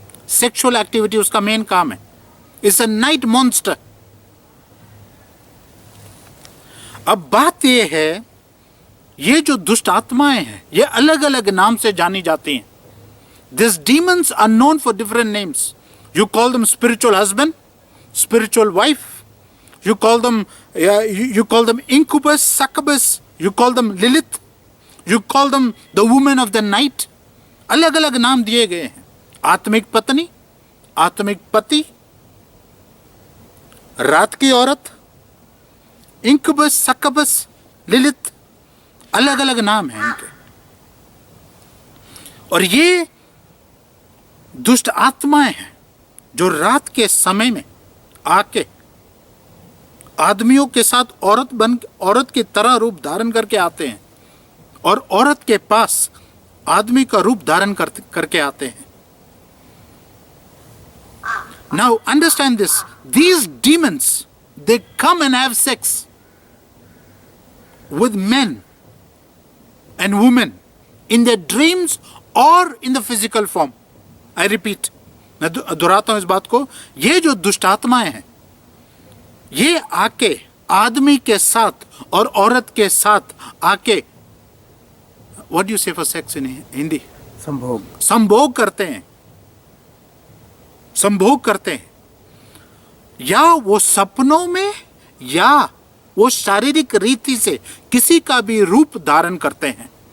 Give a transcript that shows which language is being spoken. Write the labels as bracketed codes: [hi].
[hi] Sexual activity उसका main काम है। [en] It's a night monster. [hi] अब बात ये है, ये जो दुष्ट आत्माएं हैं ये अलग अलग नाम से जानी जाती हैं। [en] This demons are known for different names. You call them spiritual husband, spiritual wife, you call them incubus, succubus, you call them Lilith, you call them the woman of the night. [hi] अलग अलग नाम दिए गए हैं। आत्मिक पत्नी, आत्मिक पति, रात की औरत, incubus, succubus, Lilith, अलग अलग नाम हैं इनके। और ये दुष्ट आत्माएं हैं जो रात के समय में आके आदमियों के साथ औरत की तरह रूप धारण करके आते हैं और औरत के पास आदमी का रूप धारण करके आते हैं। [en] Now understand this, these demons, they come and have sex with men and women in their dreams or in the physical form. I repeat, [hi] मैं दोहराता हूं इस बात को, ये जो दुष्ट आत्माएं हैं ये आके आदमी के साथ और औरत के साथ आके, [en] What you say for sex in Hindi? [hi] संभोग। संभोग करते हैं, संभोग करते हैं, या वो सपनों में या वो शारीरिक रीति से किसी का भी रूप धारण करते हैं।